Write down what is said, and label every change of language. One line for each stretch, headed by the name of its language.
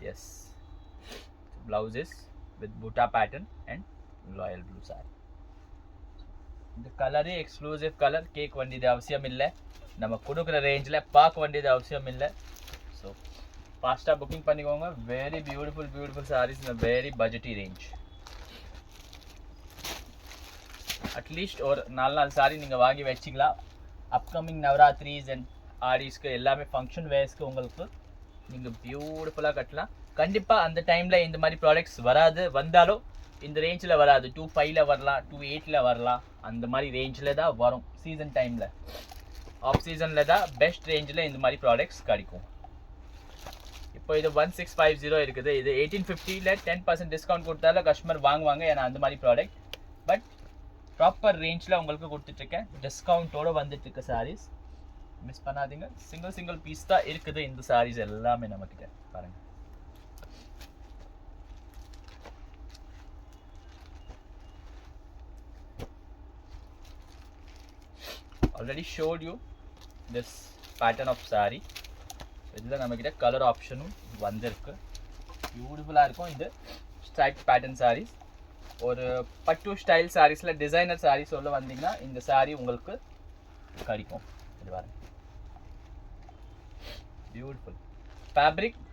English: Yes, blouse is with butta pattern and royal blue saree.
Tamil: இந்த கலரே exclusive colour, கேட்க வேண்டியது அவசியம் இல்லை, நம்ம கொடுக்குற ரேஞ்சில் பார்க்க வேண்டியது அவசியம் இல்லை. ஸோ ஃபாஸ்ட்டாக புக்கிங் பண்ணிக்கோங்க.
English: very beautiful sarees
Tamil: இந்த வெரி பட்ஜெட்டி ரேஞ்ச். அட்லீஸ்ட் ஒரு 4 சாரி நீங்கள் வாங்கி வச்சிக்கலாம். அப்கமிங் நவராத்திரிஸ் அண்ட் ஆடிஸ்க்கு எல்லாமே ஃபங்க்ஷன் வேர்ஸ்க்கு உங்களுக்கு நீங்கள் பியூட்டிஃபுல்லாக கட்டலாம். கண்டிப்பாக அந்த டைமில் இந்த மாதிரி ப்ராடக்ட்ஸ் வராது, வந்தாலும் இந்த ரேஞ்சில் வராது. 2.5 வரலாம், 2.8 வரலாம், அந்த மாதிரி ரேஞ்சில் தான் வரும். சீசன் டைமில், ஆஃப் சீசனில் தான் பெஸ்ட் ரேஞ்சில் இந்த மாதிரி ப்ராடக்ட்ஸ் கிடைக்கும். இப்போ இது 1650 இருக்குது. இது 1850 10% டிஸ்கவுண்ட் கொடுத்தாலும் கஸ்டமர் வாங்குவாங்க, ஏன்னா அந்த மாதிரி ப்ராடக்ட். பட் ப்ராப்பர் ரேஞ்சில் உங்களுக்கு கொடுத்துட்ருக்கேன், டிஸ்கவுண்ட்டோடு வந்துட்டுருக்க சாரீஸ். மிஸ் பண்ணாதீங்க. சிங்கிள் பீஸ் தான் இருக்குது இந்த சாரீஸ் எல்லாமே நம்மக்கிட்ட. பாருங்கள்,
English: already showed you this pattern of saree.
Tamil: இதில் நம்மக்கிட்ட கலர் ஆப்ஷனும் வந்திருக்கு. பியூட்டிஃபுல்லாக இருக்கும் இந்த ஸ்ட்ரைப் பேட்டர்ன் சாரீஸ். ஒரு பட்டு ஸ்டைல் சாரீஸில் டிசைனர் சாரீஸ் சொல்ல வந்தீங்கன்னா இந்த சாரீ உங்களுக்கு கிடைக்கும். இது பாருங்க, பியூட்டிஃபுல் ஃபேப்ரிக்.